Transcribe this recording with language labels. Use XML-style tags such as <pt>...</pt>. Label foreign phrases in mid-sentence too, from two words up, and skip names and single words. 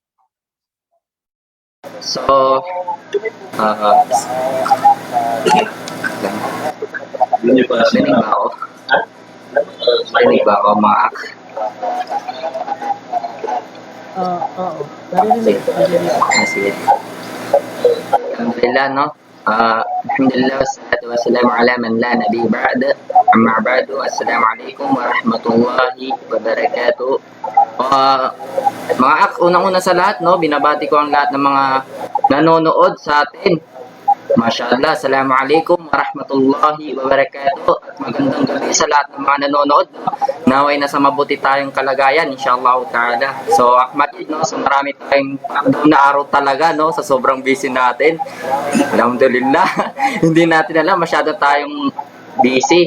<tl>So, Rinig ba ako? Rinig ba ako, mga Oo. Narinig. Sige. Alhamdulillah, no?</tl> <ar>الحمد لله والصلاة والسلام على من لا نبي بعد. أما بعد السلام عليكم ورحمة الله وبركاته.</ar> <tl>Mga ak, unang-una sa lahat, no? Binabati ko ang lahat ng mga nanonood sa atin.</tl> <ar>ما شاء الله السلام عليكم ورحمة الله وبركاته.</ar> <tl>At magandang gabi sa lahat ng mga nanonood. Naway na sa mabuti tayong kalagayan,</tl> <ar>إن شاء الله تعالى.</ar> <tl>So, Ahmadid, no? So, marami tayong na araw talaga, no? Sa sobrang busy natin. Alhamdulillah. Hindi natin alam, masyado tayong busy.</tl>